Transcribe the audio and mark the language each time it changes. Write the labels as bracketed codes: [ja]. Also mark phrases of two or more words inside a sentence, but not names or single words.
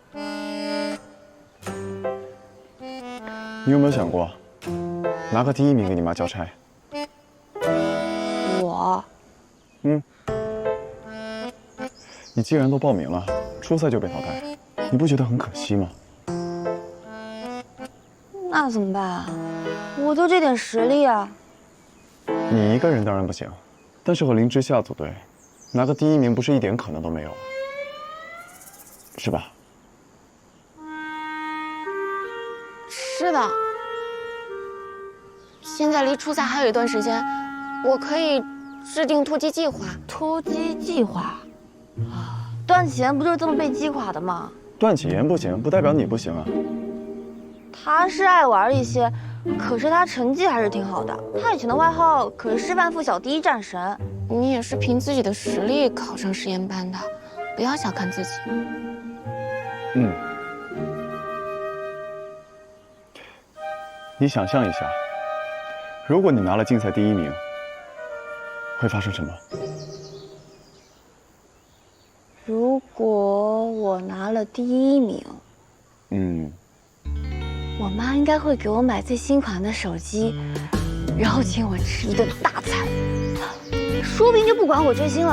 [zh] 你有没有想过，拿个第1名给你媽交差？我？你既然都報名了，初賽就被淘汰，你不覺得很可惜嗎？那怎麼辦啊？我就這點實力啊。你一個人當然不行，但是和林之夏組隊，拿個第1名不是一點可能都沒有，是吧？是的。現在離初賽還有一段時間，我可以制定突擊計劃。突擊計劃？段啟言不就是這麼被擊垮的嗎？段啟言不行，不代表你不行啊。他是愛玩一些，可是他成績還是挺好的。他以前的外號可是師範附小第1戰神。你也是憑自己的實力考上實驗班的，不要小看自己。你想象一下，如果你拿了競賽第1名，會發生什麼？如果我拿了第1名，我媽應該會給我買最新款的手機，然後請我吃一頓大餐，說不定就不管我追星了。